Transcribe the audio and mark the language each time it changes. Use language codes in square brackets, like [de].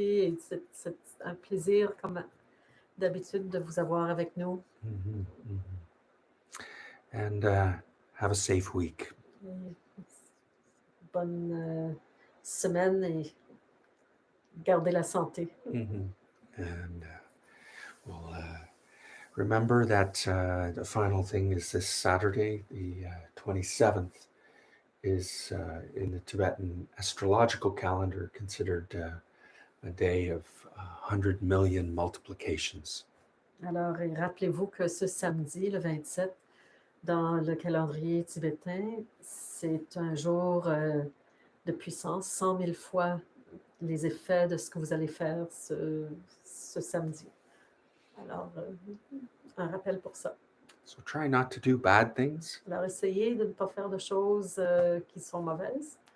[fr] Et c'est un plaisir, comme d'habitude, de vous avoir avec nous. [en] Mhm, mhm. And have a safe week. [fr] Et bonne semaine et gardez la santé. Mhm. [en] And we'll remember that the final thing is this Saturday, the 27th, is in the Tibetan astrological calendar considered a day of 100 million multiplications. [fr] Alors, et rappelez-vous que ce samedi, le 27, dans le calendrier tibétain, c'est un jour de puissance, 100 000 fois les effets de ce que vous allez faire ce samedi. Alors, un rappel pour ça. [en] So try not to do bad things [fr] Alors, essayez de ne pas faire de choses qui sont mauvaises